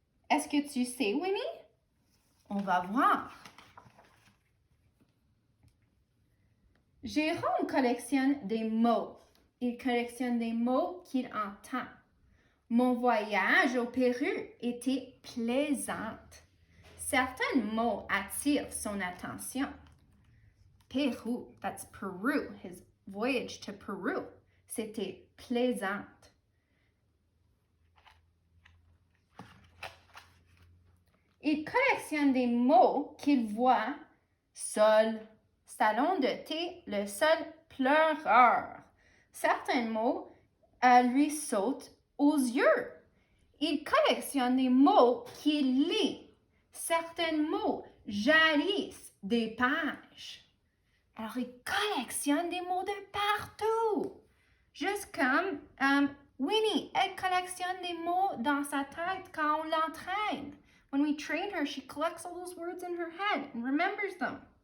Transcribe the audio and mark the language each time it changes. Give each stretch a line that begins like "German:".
French: Est-ce que tu sais, Winnie? On va voir. Jérôme collectionne des mots. Il collectionne des mots qu'il entend. Mon voyage au Pérou était plaisant. Certains mots attirent son attention.
English: Pérou, that's Peru, his voyage to Peru,
French: c'était plaisant. Il collectionne des mots qu'il voit. Sol, salon de thé, le sol pleureur. Certains mots lui sautent aux yeux. Il collectionne des mots qu'il lit. Certains mots jaillissent des pages. Alors, il collectionne des mots de partout. Juste comme Winnie, elle collectionne des mots dans sa tête quand on l'entraîne.
English: When we train her, she collects all those words in her head and remembers them.